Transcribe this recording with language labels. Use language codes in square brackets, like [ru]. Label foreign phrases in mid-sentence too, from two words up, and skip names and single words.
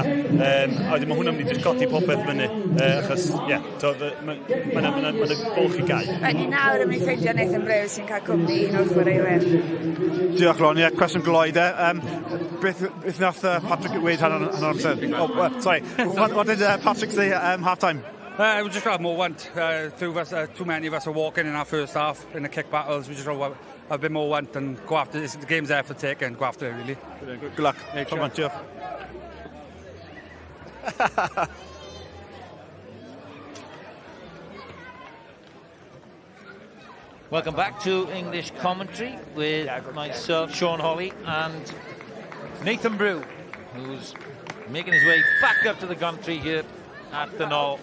[cy] A wedyn mae hwnna'n mynd i godi popeth fyny, achos, ie, mae'n bwlch i gau. Ni nawr yn mynd i ffeindio Neath sy'n cael cwmni un o'r chwaraewyr. Diolch, Lon. Ie, cwestiwn gloi de. Beth nath Patrick weid hanner amser? [en] Sorry, what did Patrick say half-time? We just had more want. Too many of us are walking in our first half in the kick battles. We just have a bit more want and go after this. The game's there for the take and go after it, really. Good luck. Come on, Jeff. Welcome back to English commentary with myself, Sean Holley, and Nathan Brew, who's making his way back up to the country here at the Gnoll.